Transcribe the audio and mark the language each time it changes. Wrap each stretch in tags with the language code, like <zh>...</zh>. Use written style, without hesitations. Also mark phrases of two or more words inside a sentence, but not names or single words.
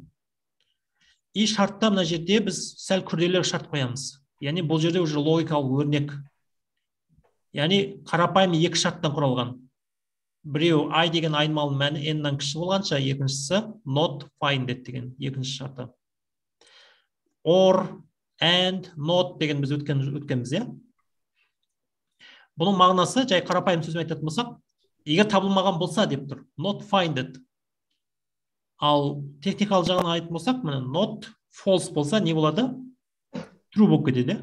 <kk>И шартта мына жерде біз сәл күрделі шарт қоямыз. Яғни бұл жерде уже логикалық өрнек. Яғни қарапайым екі шарттан құралған. Біреу I деген айнымалының мәні n-нан кіші болғанша, екіншісі</kk> <en>not finded</en> <kk>деген екінші шарты.</kk> <en>or, and, not</en> <kk>деген біз өткенбіз, иә. Бұның мағынасы, жай қарапайым сөзбен айтатын болсақ, егер табылмаған болса деп тұр,</kk> <en>not finded.</en> <kk>Ал техникалық жағынан айтатын болсақ, міне</kk> <en>not false</en> <kk>болса не болады? True болып кетеді.</kk>